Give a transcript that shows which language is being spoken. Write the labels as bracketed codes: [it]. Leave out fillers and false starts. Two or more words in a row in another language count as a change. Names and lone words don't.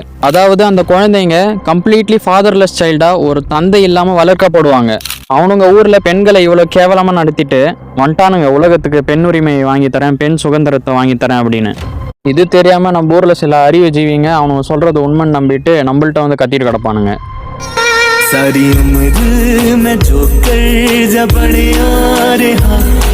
[ta] அதாவது அந்த குழந்தைங்க [en] completely fatherless child-ஆக [ta] ஒரு தந்தை இல்லாமல் வளர்க்கப்படுவாங்க. அவனுங்க ஊரில் பெண்களை இவ்வளோ கேவலமாக நடத்திட்டு வந்துட்டானுங்க உலகத்துக்கு பெண்ணுரிமை வாங்கித்தரேன், பெண் சுதந்திரத்தை வாங்கித்தரேன் அப்படின்னு. இது தெரியாமல் நம்ம ஊரில் சில அறிவு ஜீவிங்க அவனுங்க சொல்கிறது உண்மைன்னு நம்பிட்டு நம்மள்ட்ட கத்திட்டு கிடப்பானுங்க. [hi] सारी उम्र मैं जो कर जा बड़े यार